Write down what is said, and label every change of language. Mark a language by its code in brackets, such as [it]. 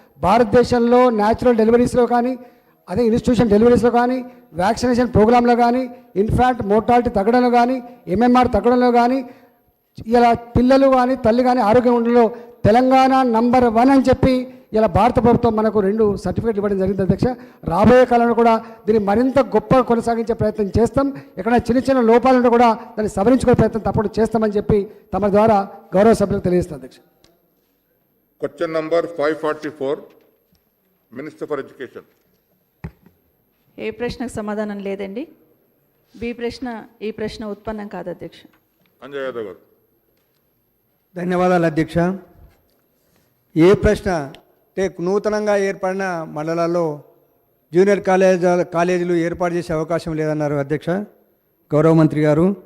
[te] భారతదేశంలో న్యాచురల్ డెలివరీస్లో కానీ అదే ఇన్స్టిట్యూషన్ డెలివరీస్లో కానీ వ్యాక్సినేషన్ ప్రోగ్రాంలో కానీ ఇన్ఫాక్ట్ మోర్టాలిటీ తగ్గడంలో కానీ ఎంఎంఆర్ తగ్గడంలో కానీ ఇలా పిల్లలు కానీ తల్లి కానీ ఆరోగ్యం ఉండడంలో తెలంగాణ నంబర్ 1 అని చెప్పి ఇలా భారత ప్రభుత్వం మనకు 2 సర్టిఫికేట్లు ఇవ్వడం జరిగింది అధ్యక్ష. రాబోయే కాలంలో కూడా దీన్ని మరింత గొప్ప కొనసాగించే ప్రయత్నం చేస్తాం. ఎక్కడైనా చిన్న చిన్న లోపాలను కూడా దాన్ని సవరించుకునే ప్రయత్నం తప్పకుండా చేస్తామని చెప్పి తమ ద్వారా గౌరవ సభ్యులకు తెలియజేస్తాం అధ్యక్ష. [en] Question number 544, Minister for Education. [te] ఏ ప్రశ్నకు సమాధానం లేదండి. బి ప్రశ్న ఈ ప్రశ్న ఉత్పన్నం కాదు అధ్యక్ష. Anjay Yadav garu. ధన్యవాదాలు అధ్యక్ష. ఏ ప్రశ్న అంటే నూతనంగా ఏర్పడిన మండలాల్లో జూనియర్ కాలేజీలు ఏర్పాటు చేసే అవకాశం లేదన్నారు అధ్యక్ష గౌరవ మంత్రి గారు.